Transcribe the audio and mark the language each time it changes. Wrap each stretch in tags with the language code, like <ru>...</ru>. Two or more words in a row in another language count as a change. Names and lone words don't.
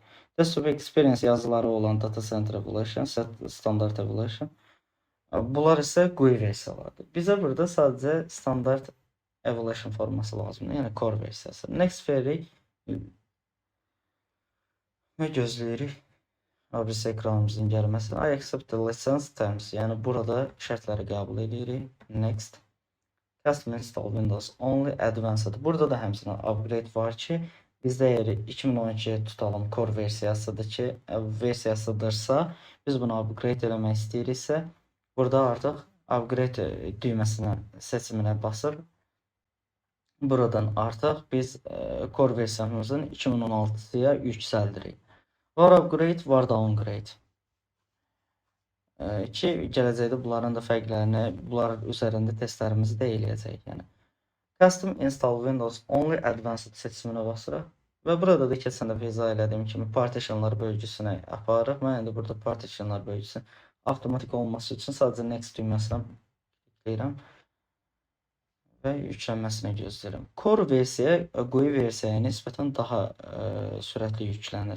<az>Desktop Experience yazıları olan Data Center Evolution, Standard Evolution, bunlar isə GUI versiyalardır. Bizə burada sadəcə Standard Evolution forması lazımdır, yəni core versiyası. Next veririk və gözləyirik ABC ekranımızın gəlməsini.</az> <en>I accept the license terms,</en> <az>yəni burada şərtləri qəbul edirik. Next.</az> <en>Custom install Windows only advanced.</en> <az>Burada da həmçinin upgrade var ki, bizdə əgər 2012 tutalım core versiyasıdırsa, biz bunu upgrade eləmək istəyiriksə, burada artıq upgrade düyməsinə, seçiminə basıb, buradan artıq biz core versiyamızın 2016-ya yüksəldirik. Var upgrade, var downgrade. Ki, gələcəkdə bunların da fərqlərini, bunlar üzərində testlərimizi də eləyəcək. Yəni.</az> <en>Custom install Windows only advanced</en> <az>seçiminə basırıq. Və burada da keçən dəfə izah elədiyim kimi partitionlar bölgüsünə aparırıq. Mən indi burada partitionlar bölgüsü avtomatik olması üçün sadəcə next düyməsinə tıklayıram və yüklənməsini gözləyirəm. Core versiya GUI versiyaya nisbətən daha sürətli yüklənir.</az>